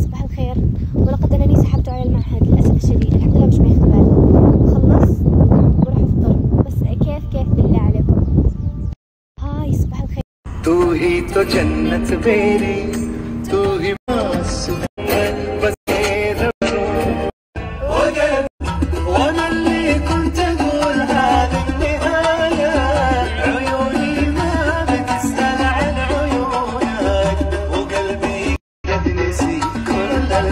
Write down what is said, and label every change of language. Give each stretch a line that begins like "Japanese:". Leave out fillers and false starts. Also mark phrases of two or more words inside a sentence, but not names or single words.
Arabic: الخير. ولقد انني سحبت على المعهد للاسف الشديد. الحمد لله مش ماخذ بالي. بخلص بروح افطر. بس كيف بالله عليكم. هاي صباح الخير.
Hindi: तू ही तो जन्नत मेरी तू ही बस
Arabic: وانا اللي كنت اقول هذه النهايه عيوني ما بتسأل عن عيونك وقلبي قد نسي كل